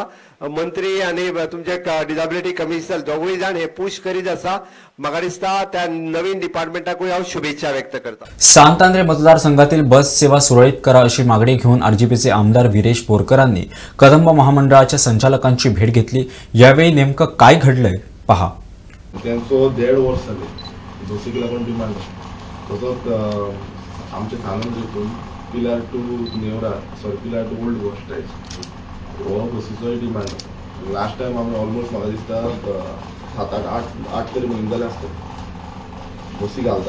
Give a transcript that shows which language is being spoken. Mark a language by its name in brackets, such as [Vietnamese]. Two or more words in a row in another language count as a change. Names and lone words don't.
[Konkani] मंत्री आणि तुमचे [English] disability commissioner [Konkani] दोगूय जाण हे पुश करीत आसा. म्हाका दिसता त्या नवीन डिपार्टमेंटाकूय हांव शुभेच्छा व्यक्त करता. [Marathi] सांतांद्रे मतदारसंघातील बस सेवा सुरळीत करा अशी मागणी घेऊन RGPचे आमदार विरेश बोरकरांनी कदंब महामंडळाच्या संचालकांची भेट घेतली. यावेळी नेमकं काय घडलंय पहा. [Konkani] त्यांचं 1.5 वर्ष झाले बसीक लागून डिमांड तसोच आमच्या थानांतून पिलार टू नेवरा पिलार [English] to Old Bus Stand [Konkani] हो बसीचोय डिमांड. [English] last time [Konkani] आमी ऑलमोस्ट म्हाका दिसता 7-8 तरी म्हयने जाले आसता बसी घालता.